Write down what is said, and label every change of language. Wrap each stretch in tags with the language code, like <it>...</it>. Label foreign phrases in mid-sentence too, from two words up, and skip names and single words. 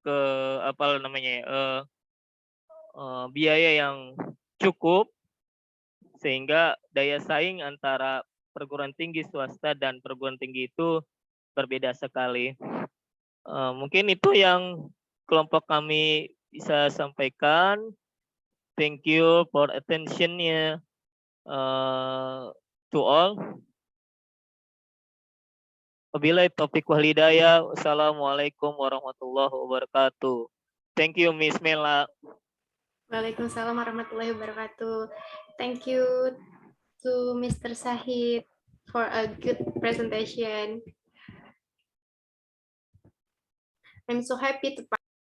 <id>biaya yang cukup, sehingga daya saing antara perguruan tinggi swasta dan perguruan tinggi itu berbeda sekali. Mungkin itu yang kelompok kami bisa sampaikan.</id> <en>Thank you for attention-nya to all.</en> <ar>وبالله التوفيق والهداية. والسلام عليكم ورحمة الله وبركاته.</ar> <en>Thank you, Miss Mela.</en> <ar>وعليكم السلام ورحمة الله وبركاته.</ar> <en>Thank you to Mr. Sahid for a good presentation. I'm so happy to</en>